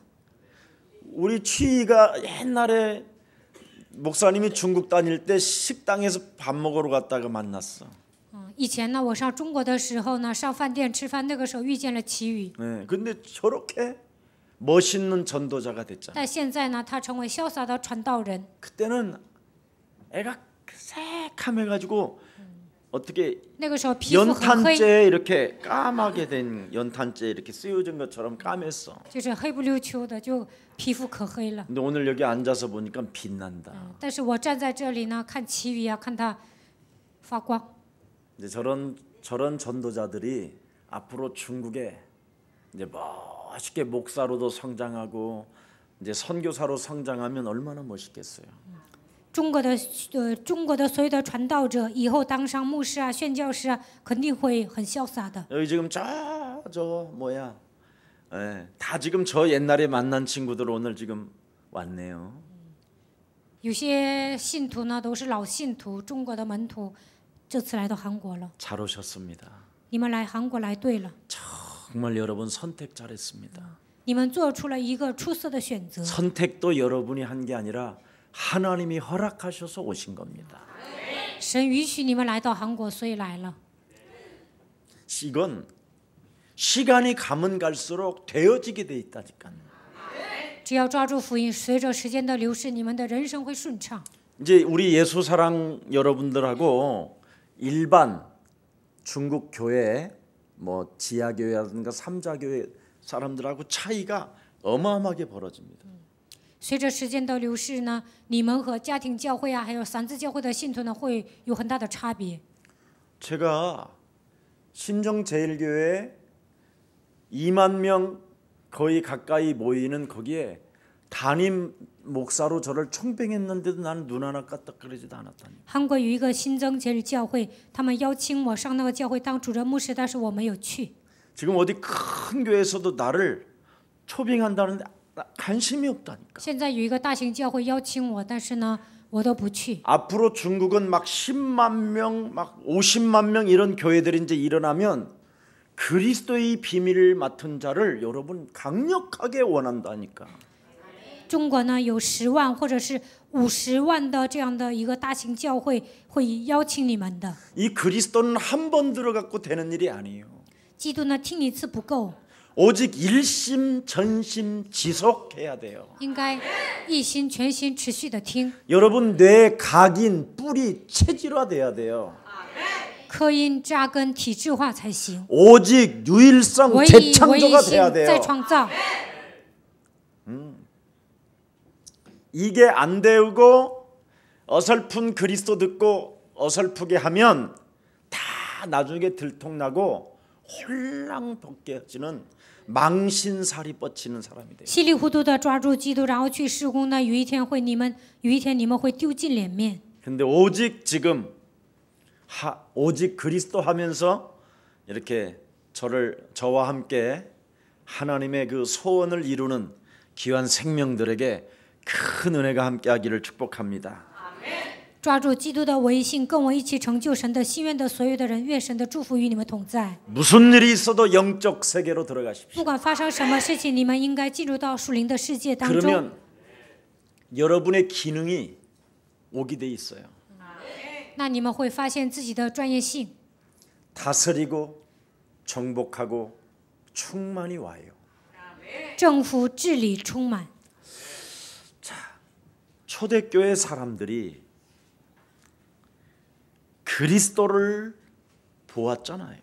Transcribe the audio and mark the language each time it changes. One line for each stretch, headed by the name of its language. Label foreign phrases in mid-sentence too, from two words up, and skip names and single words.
Korean: 우리 취희가 옛날에 목사님이 중국 다닐 때 식당에서 밥 먹으러 갔다가 만났어.
Chinese: 以前呢，我上中国的时候呢，上饭店吃饭，那个时候遇见了齐宇。
Korean: 네, 근데 저렇게 멋있는 전도자가 됐잖아.
Chinese: 但现在呢，他成为潇洒的传道人。
Korean: 그때는 애가 새카매가지고 어떻게
Chinese: 那个时候皮肤很黑，
Korean: 연탄재에 이렇게 까맣게 된 연탄재 이렇게 쓰여진 것처럼 까맸어.
Chinese: 就是黑不溜秋的，就皮肤可黑了。
Korean: 근데 오늘 여기 앉아서 보니까 빛난다.
Chinese: 但是我站在这里呢，看齐宇啊，看他发光。
Korean: 이제 저런 전도자들이 앞으로 중국에 이제 멋있게 목사로도 성장하고 이제 선교사로 성장하면 얼마나 멋있겠어요.
Chinese: 中国的所有的传道者以后当上牧师啊、宣教师啊，肯定会很潇洒的。
Korean: 여기 지금 저 뭐야, 다 지금 저 옛날에 만난 친구들 오늘 지금 왔네요.
Chinese: 有些信徒呢都是老信徒，中国的门徒，这次来到韩国了。
Korean: 잘 오셨습니다.
Chinese: 你们来韩国来对了，
Korean: 정말 여러분 선택 잘했습니다.
Chinese: 你们做出了一个出色的选择。
Korean: 선택도 여러분이 한 게 아니라 하나님이 허락하셔서 오신 겁니다.
Chinese: 神允许你们来到韩国，所以来了。
Korean: 이건 시간이 가면 갈수록 되어지게 돼 있다니까.
Chinese: 只要抓住福音，随着时间的流逝，你们的人生会顺畅。
Korean: 이제 우리 예수사랑 여러분들하고 일반 중국 교회 뭐 지하교회라든가 삼자교회 사람들하고 차이가 어마어마하게 벌어집니다.
Chinese: 随着时间的流逝呢，你们和家庭教会啊，还有三自教会的信徒呢，会有很大的差别。
Korean: 제가 신정제일교회 2만 명 거의 가까이 모이는 거기에 담임 목사로 저를 총병했는데도 나는 눈 하나 까딱거리지도 않았다니.
Chinese: 韩国有一个新增节日教会，他们邀请我上那个教会当主任牧师，但是我没有去。
Korean: 지금 어디 큰 교회에서도 나를 초빙한다는데 관심이 없다니까.
Chinese: 现在有一个大型教会邀请我，但是呢， 我都不去。
Korean: 앞으로 중국은 막 10만 명, 막 50만 명 이런 교회들이 이제 일어나면 그리스도의 비밀을 맡은 자를 여러분 강력하게 원한다니까.
Chinese: 中国呢有10万或者是50万的这样的一个大型教会，会邀请你们的。
Korean: 이 그리스도는 한 번 들어갖고 되는 일이 아니에요.
Chinese: 基督呢听一次不够，
Korean: 오직 일심 전심 지속해야 돼요.
Chinese: 应该一心全心持续的听。
Korean: 여러분 뇌 각인 뿌리 체질화돼야 돼요.
Chinese: 科因扎根体制化才行，
Korean: 오직 유일성
Chinese: 唯一
Korean: 재창조가
Chinese: 性
Korean: 돼야
Chinese: 再
Korean: 돼요.
Chinese: 创造。
Korean: 이게 안 되고 어설픈 그리스도 듣고 어설프게 하면 다 나중에 들통나고 홀랑 벗겨지는 망신살이 뻗치는 사람이 돼요.
Chinese: 稀里糊涂的抓住基督，然后去施工呢，有一天你们会丢尽脸面。
Korean: 근데 오직 지금 오직 그리스도 하면서 이렇게 저와 함께 하나님의 그 소원을 이루는 귀한 생명들에게 큰 은혜가 함께하기를 축복합니다.
Chinese: 抓住基督的唯一性，跟我一起成就神的心愿的所有的人，愿神的祝福与你们同在。
Korean: 무슨 일이 있어도 영적 세계로 들어가십시오.
Chinese: 不管发生什么事情，你们应该进入到属灵的世界当中。
Korean: 그러면 여러분의 기능이 오게 돼 있어요.
Chinese: 那你们会发现自己的专业性，
Korean: 다스리고 정복하고 충만히 와요.
Chinese: 政府治理充满。
Korean: 초대교회 사람들이 그리스도를 보았잖아요.